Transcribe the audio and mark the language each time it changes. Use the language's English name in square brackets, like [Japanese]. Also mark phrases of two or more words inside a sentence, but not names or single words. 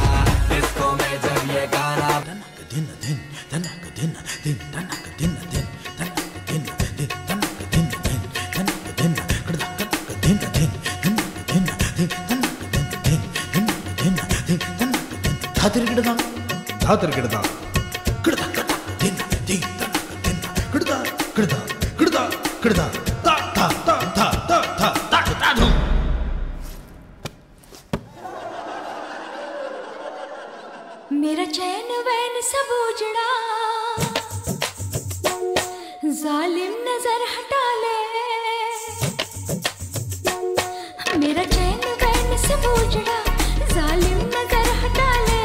[Hindi] डिस्को में जब ये गाना दिन दिन तनक दिन दिन तनक दिन दिन तनक दिन दिन तनक दिन दिन तनक दिन तनक दिन दिन तनक दिन दिन तनक दिन दिन धातिर गिड़दा धातिर गिड़दा गिड़दा दिन दिन गिड़दा गिड़दा गिड़दा गिड़दा ता ता ता ता ता ता ता ता धूम। मेरा चैन वैन सब उजड़ा, जालिम नजर हटा ले। मेरा चैन वैन सब उजड़ा, जालिम नजर हटा ले।